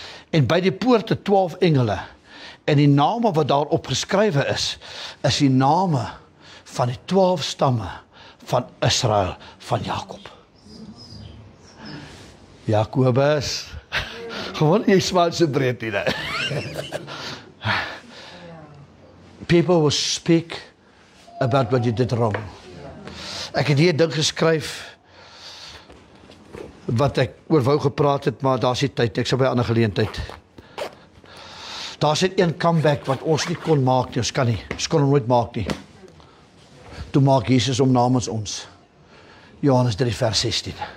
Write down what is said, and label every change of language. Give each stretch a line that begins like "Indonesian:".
Afrikaans: En by die poorte 12 engele, en die name wat daar opgeskrywe is die name van die 12 stamme van Israel, van Jakob. Jakobus, gewoon jy smaak so breed nie.
English: People will speak about what you did wrong.
Afrikaans: Ek het hier 'n ding geskryf wat ek oor wou gepraat het, maar daar's nie tyd, ek sal by 'n ander geleentheid. Daar's net een comeback wat ons nie kon maak nie, ons kan nie, ons kon hom nooit maak nie. Toe maak Jesus om namens ons. Johannes 3 vers 16.